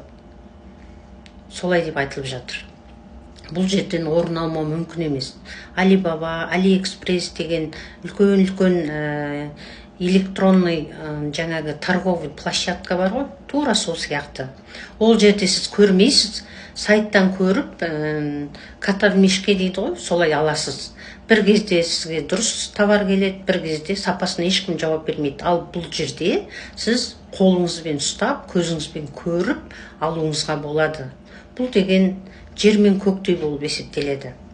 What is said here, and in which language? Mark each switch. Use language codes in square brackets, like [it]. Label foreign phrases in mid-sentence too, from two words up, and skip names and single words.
[kk] Солай деп айтылып жатыр. Бұл жерден орын алмау мүмкін емес. Alibaba, AliExpress деген үлкен электронный жаңағы [ru] торговый площадка [kk] бар ғой, тура сол сияқты. Ол жерде сіз көрмейсіз, сайттан көріп, [ru] кота в мешке [kk] дейді ғой, солай аласыз. Бір кезде сізге дұрыс товар келеді, бір кезде сапасына ешкім жауап бермейді. Ал бұл жерде сіз қолыңызбен ұстап, көзіңізбен көріп алуыңызға болады. Бұл деген жер мен көктей болып есептеледі.